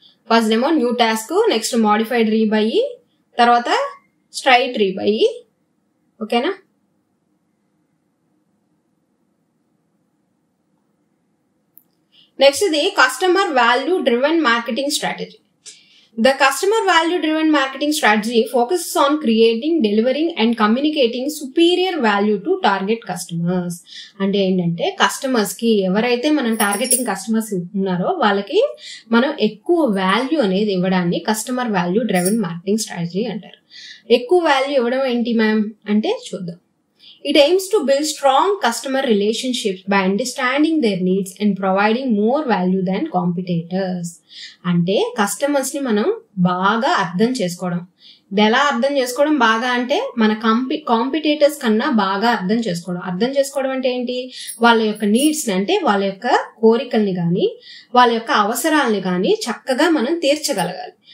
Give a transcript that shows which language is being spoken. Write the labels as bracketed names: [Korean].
[Telugu] First ఏమో new task, next modified రీబై, తర్వాత straight రీబై. ఓకేనా. నెక్స్ట్ ఇది customer value driven marketing strategy. [English] The customer value driven marketing strategy focuses on creating, delivering and communicating superior value to target customers. [Telugu] అంటే ఏంటంటే customers కి ఎవరైతే మనం targeting customers ఉన్నారో వాళ్ళకి మనం ఎక్కువ వాల్యూ అనేది ఇవ్వడాన్ని customer value driven marketing strategy అంటారు. ఎక్కువ వాల్యూ ఇవ్వడం ఏంటి మ్యామ్ అంటే చూద్దాం. [English] It aims to build strong customer relationships by understanding their needs and providing more value than competitors. [Telugu] అంటే కస్టమర్స్ ని మనం బాగా అర్థం చేసుకోవడం. ఇది ఎలా అర్థం చేసుకోవడం బాగా అంటే మన కాంపిటేటర్స్ కన్నా బాగా అర్థం చేసుకోవడం. అర్థం చేసుకోవడం అంటే ఏంటి, వాళ్ళ యొక్క నీడ్స్ ని, అంటే వాళ్ళ యొక్క కోరికల్ని కానీ వాళ్ళ యొక్క అవసరాలని కానీ చక్కగా మనం తీర్చగలగాలి.